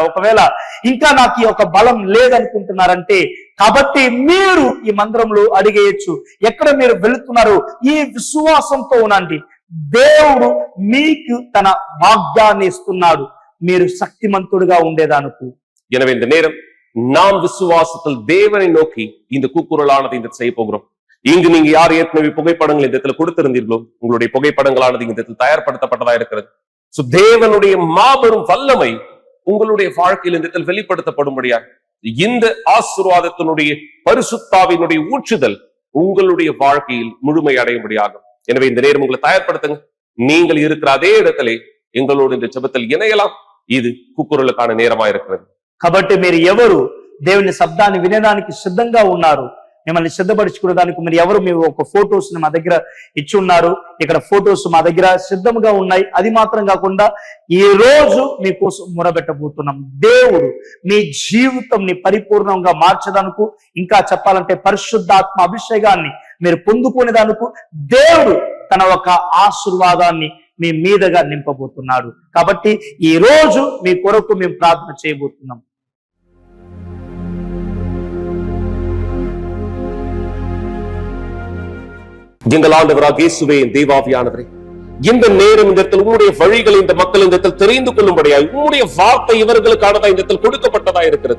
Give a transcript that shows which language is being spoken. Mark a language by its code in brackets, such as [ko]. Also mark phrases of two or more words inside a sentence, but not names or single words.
[te] ఒకవేళ ఇంకా నాకు ఈ యొక్క బలం లేదనుకుంటున్నారంటే కాబట్టి మీరు ఈ మందిరంలో అడిగేయచ్చు. ఎక్కడ మీరు వెళుతున్నారు ఈ విశ్వాసంతో ఉండండి. దేవుడు మీకు తన వాగ్దాన్ని ఇస్తున్నాడు, మీరు శక్తిమంతుడుగా ఉండేదానికి. [ta] எனவே இந்த நேரம் நாம் விசுவாசத்தில் தேவனை நோக்கி இந்த கூக்குரலானதை இந்த செய்ய போகிறோம். இங்கு நீங்க யார் ஏற்கனவே புகைப்படங்கள் இந்த இடத்துல கொடுத்திருந்தீர்களோ உங்களுடைய புகைப்படங்களானது இந்த இடத்தில் தயார்படுத்தப்பட்டதா இருக்கிறது. தேவனுடைய மாபெரும் வல்லமை உங்களுடைய வாழ்க்கையில் இந்த இடத்தில் வெளிப்படுத்தப்படும்படியா இந்த ஆசீர்வாதத்தினுடைய பரிசுத்தாவினுடைய ஊற்றுதல் உங்களுடைய வாழ்க்கையில் முழுமை அடையும்படியாகும். எனவே இந்த நேரம் உங்களை தயார்படுத்துங்க. நீங்கள் இருக்கிற அதே இடத்திலே எங்களோடு இந்த ஜெபத்தில் இணையலாம். இது கூக்குரலுக்கான நேரமா இருக்கிறது. [te] కాబట్టి మీరు ఎవరు దేవుని శబ్దాన్ని వినడానికి సిద్ధంగా ఉన్నారు, మిమ్మల్ని సిద్ధపరచుకోవడానికి మీరు ఎవరు? మీ ఒక ఫోటోస్ మా దగ్గర ఇచ్చి ఉన్నారు. ఇక్కడ ఫోటోస్ మా దగ్గర సిద్ధంగా ఉన్నాయి. అది మాత్రం కాకుండా ఈ రోజు మీకోసం మొరబెట్టబోతున్నాం. దేవుడు మీ జీవితంని పరిపూర్ణంగా మార్చడానికి, ఇంకా చెప్పాలంటే పరిశుద్ధాత్మ అభిషేకాన్ని మీరు పొందుకునేదానికి దేవుడు తన ఒక ఆశీర్వాదాన్ని మీ మీదగా నింపబోతున్నాడు. కాబట్టి ఈ రోజు మీ కొరకు మేము ప్రార్థన చేయబోతున్నాం. [ta] எங்கள் ஆண்டவராகிய இயேசுவே, தேவாவியானவரே, இந்த நேரம் இந்த இடத்தில் உம்முடைய வழிகளை இந்த மக்கள் இந்த இடத்தில் தெரிந்து கொள்ளும்படியாய் உம்முடைய வார்த்தை இவர்களுக்கானதா இந்த இடத்தில் கொடுக்கப்பட்டதா இருக்கிறது.